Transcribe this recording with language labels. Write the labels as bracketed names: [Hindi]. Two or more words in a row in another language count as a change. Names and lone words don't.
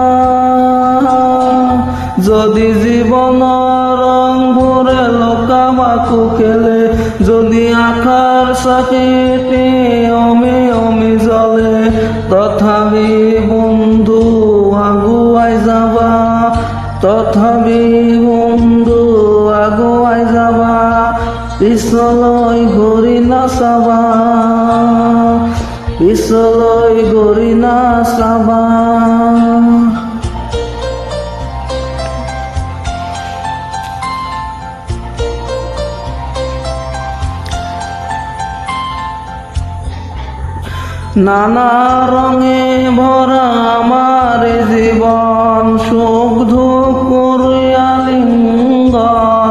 [Assamese] যদি জীৱনৰ ৰংবোৰে লুকাবাকু খেলে, যদি আশাৰ চাকিটি অমি অমি জ্বলে, তথাপি বন্ধু আগুৱাই যাবা, তথাপি বন্ধু আগুৱাই যাবা, পিছলৈ ঘূৰি নাচাবা, পিছলৈ ঘূৰি নাচাবা। [Bangla] নানা রঙে ভরা আমার জীবন, সুখ দুঃখ করিয়া লিঙ্গন।